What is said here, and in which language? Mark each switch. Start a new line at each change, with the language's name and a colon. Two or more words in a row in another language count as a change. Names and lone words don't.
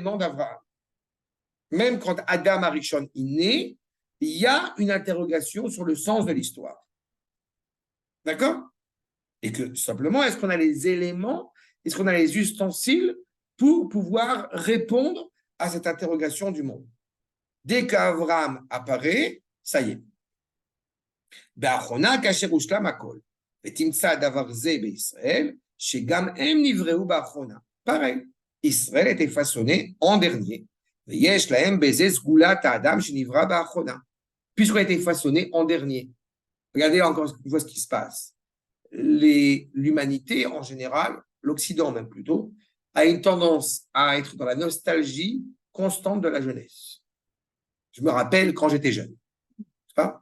French: Même quand Adam Arishon est né, il y a une interrogation sur le sens de l'histoire. D'accord? Et que simplement, est-ce qu'on a les éléments, est-ce qu'on a les ustensiles pour pouvoir répondre à cette interrogation du monde? Dès qu'Abraham apparaît, ça y est.
Hebrew: באחרונה כאשר הושלם הכל, ותמצא דבר זה בישראל, שגם הם נבראו באחרונה.
French: Pareil, Israël était façonné en dernier,
Hebrew: ויש להם בזה סגולת האדם שנברא באחרונה,
French: puisqu'on a été façonné en dernier. Regardez encore une fois ce qui se passe. L'humanité en général, l'Occident même plutôt, a une tendance à être dans la nostalgie constante de la jeunesse. Je me rappelle quand j'étais jeune, c'est pas?